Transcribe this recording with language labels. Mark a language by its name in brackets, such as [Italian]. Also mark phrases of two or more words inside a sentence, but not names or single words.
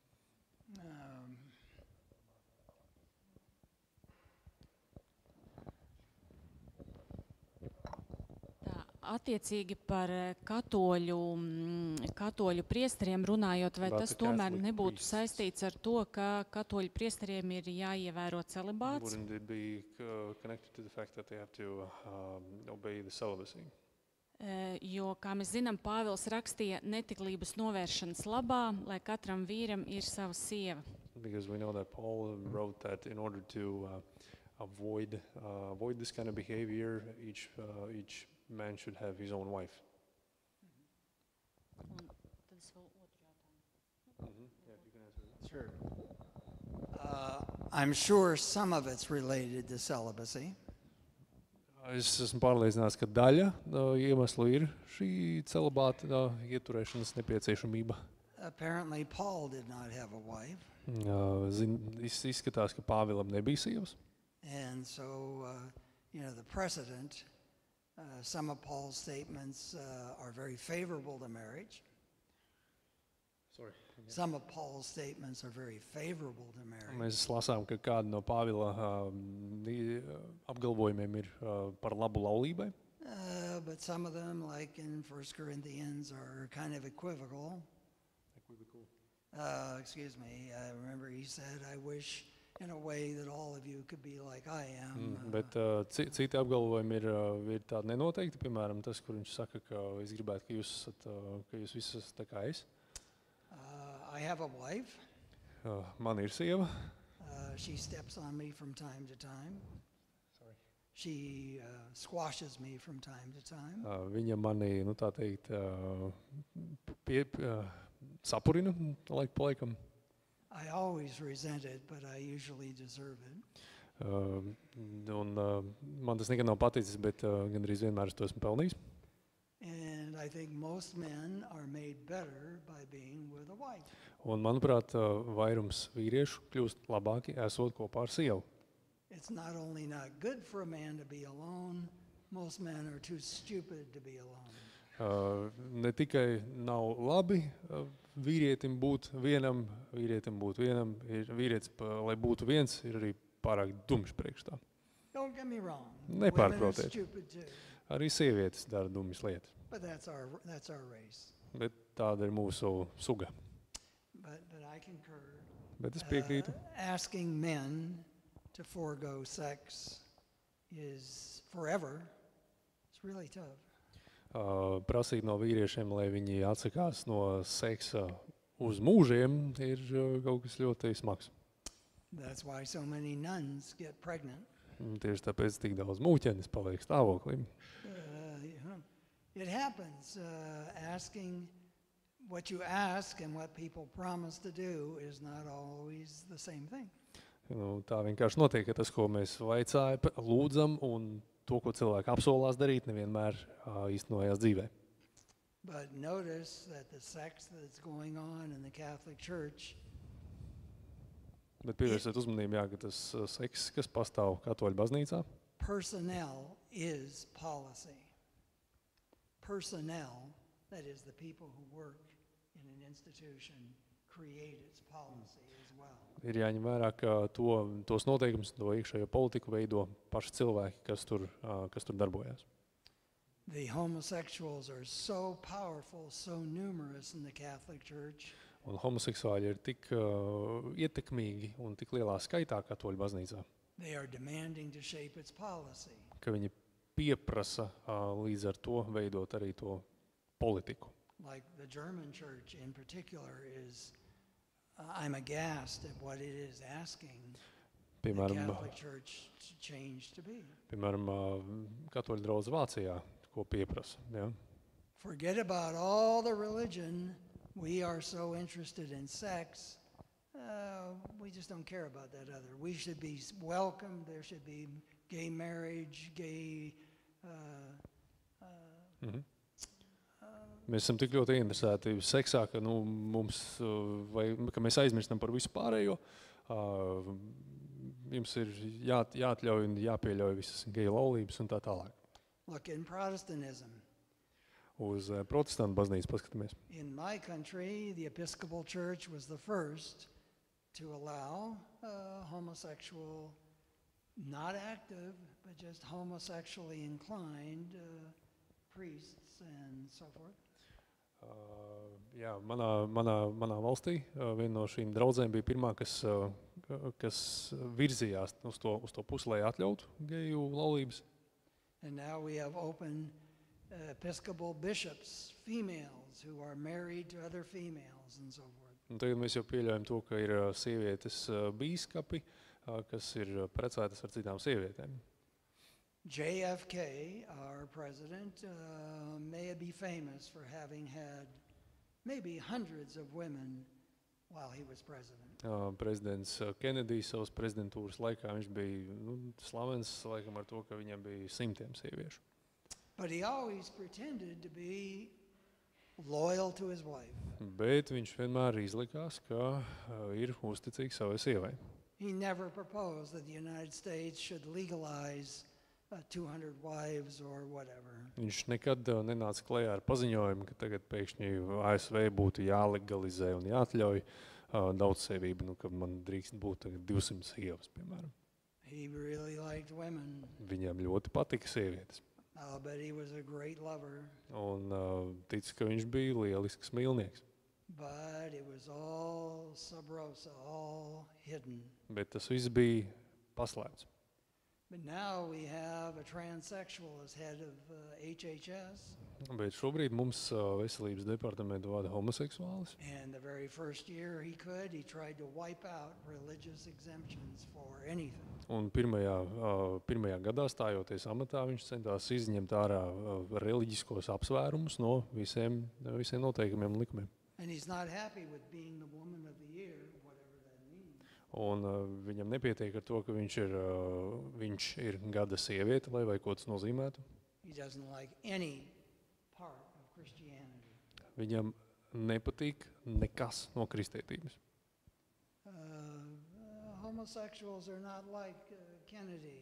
[Latvian] Attiecīgi par katoļu priesteriem runājot, vai tas tomēr nebūtu saistīts ar to, ka katoļu priesteriem ir jāievēro celibāts? [English] Wouldn't it be connected to the fact that they have to obey the celibacy? [Latvian] Jo, kā mēs zinām, Pāvils rakstīja netiklības novēršanas labā, lai katram vīram ir sava sieva. [English] Because we know that Paul wrote that in order to avoid this kind of behavior, each man should have his own wife. Sure. I'm sure some of it's related to celibacy. [Latvian] Es esmu pārliecināts, ka daļa iemeslu ir šī celibāta ieturēšanas nepieciešamība. [English] Apparently Paul did not have a wife. [Latvian] Izskatās, ka Pāvilam nebija sievas. [English] And so, the precedent, some of Paul's statements are very favorable to marriage. Sorry. Some of Paul's statements are very favorable to marriage. [Latvian] Mēs lasām, ka kāda no Pāvila apgalvojumiem ir par labu laulībai. [English] But some of them, like in 1 Corinthians, are kind of equivocal. Excuse me, I remember he said, I wish in a way that all of you could be like I am. [Latvian] Bet citi apgalvojumi ir tādi nenoteikti, piemēram, tas, kur viņš saka, ka es gribētu, ka jūs visi esat tā kā es. [English] I have a wife. [Latvian] Man ir sieva. [English] She steps on me from time to time. Sorry. She squashes me from time to time. [Latvian] Viņa mani, tā teikt, sapurina laiku pa laikam. [English] I always resent it, but I usually deserve it. [Latvian] Man tas nekad nav paticis, bet gandrīz vienmēr es to esmu pelnījis. [English] And I think most men are made better by being with a wife. [Latvian] Un, manuprāt, vairums vīriešu kļūst labāki, esot kopā ar sievu. [English] It's not only not good for a man to be alone, most men are too stupid to be alone. [Latvian] Ne tikai nav labi vīrietim būt vienam, vīrietis, lai būtu viens, ir arī pārāk dumjš priekš tā. [English] Don't get me wrong. [Latvian] Nepārprotiet. [English] Women are stupid too. [Latvian] Arī sievietes dara dumjas lietas. [English] But that's our race. [Latvian] Bet tāda ir mūsu suga. [English] But I concur. [Latvian] Bet es piekrītu. [English] Asking men to forego sex is forever. It's really tough. [Latvian] Prasīt no vīriešiem, lai viņi atsakās no seksa uz mūžiem, ir kaut kas ļoti smags. [English] That's why so many nuns get pregnant. [Latvian] Tieši tāpēc tik daudz mūķenes paliek stāvoklī. [English] It happens. Asking what you ask and what people promise to do is not always the same thing. [Latvian] Tā vienkārši notiek, ka tas, ko mēs vaicājam, lūdzam, un to, ko cilvēki apsolās darīt, nevienmēr īstenojās dzīvē. [English] But notice that the sex that's going on in the Catholic Church [Latvian] Bet pievērsiet uzmanību, ka tas seks, kas pastāv katoļu baznīcā, [English] personnel is policy. Personnel, that is the people who work in an institution, create its policy as well. [Latvian] Ir jāņem vērā, ka tos noteikumus, to iekšējo politiku veido paši cilvēki, kas tur darbojās. [English] The homosexuals are so powerful, so numerous in the Catholic Church. [Latvian] Un homoseksuāļi ir tik ietekmīgi un tik lielā skaitā katoļu baznīcā, [English] They are demanding to shape its policy. [Latvian] ka viņi pieprasa līdz ar to veidot arī to politiku. [English] Like the German church in particular is, I'm aghast at what it is asking the Catholic Church to change to be. [Latvian] Piemēram, katoļu draudze Vācijā, ko pieprasa. Ja? [English] Forget about all the religion. We are so interested in sex. We just don't care about that other. We should be welcomed. There should be gay marriage, gay... [Latvian] Mēs esam tik ļoti interesēti seksā, ka, ka mēs aizmirstam par visu pārējo. Jums ir jāatļauj un jāpieļauj visas geju laulības un tā tālāk. [English] Look, in Protestantism, [Latvian] Uz protestantu baznīcu paskatāmies. [English] in my country, the Episcopal Church was the first to allow homosexual, not active, but just homosexually inclined priests and so forth. [Latvian] Jā, manā valstī viena no šīm draudzēm bija pirmā, kas virzījās uz to pusi, lai atļautu geju laulības. [English] And now we have open Episcopal bishops, females who are married to other females and so forth. [Latvian] Un tagad mēs jau pieļaujam to, ka ir sievietes bīskapi, kas ir precētas ar citām sievietēm. [English] JFK, our president, may be famous for having had maybe hundreds of women while he was president. [Latvian] Prezidents Kenedijs savas prezidentūras laikā viņš bija slavens laikam ar to, ka viņam bija simtiem sieviešu. [English] But he always pretended to be loyal to his wife. [Latvian] Bet viņš vienmēr izlikās, ka ir uzticīgs savai sievai. [English] He never proposed that the United States should legalize 200 wives or whatever. [Latvian] Viņš nekad nenāca klajā ar paziņojumu, ka tagad pēkšņi ASV būtu jālegalizē un jāatļauj daudzsievību, ka man drīkst būt 200 sievas, piemēram. [English] He really liked women. [Latvian] Viņam ļoti patika sievietes. [English] I'll bet he was a great lover. [Latvian] Un tic, ka viņš bija lielisks mīlnieks. [English] But it was all [Latin] sub rosa, [English] all hidden. [Latvian] Bet tas viss bija paslēpts. [English] But now we have a transsexual as head of HHS. [Latvian] Bet šobrīd mums veselības departamentu vada homoseksuālis. [English] And the very first year he tried to wipe out religious exemptions for anything. [Latvian] Un pirmajā gadā stājoties amatā, viņš centās izņemt ārā reliģiskos apsvērumus no visiem noteikumiem un likumiem. [English] And he's not happy with being the woman of the year, whatever [Latvian] Un viņam nepietiek ar to, ka viņš ir gada sieviete, lai vai ko tas nozīmētu. [English] He doesn't like any part of Christianity. [Latvian] Viņam nepatīk nekas no kristietības. [English] Homosexuals are not like Kennedy.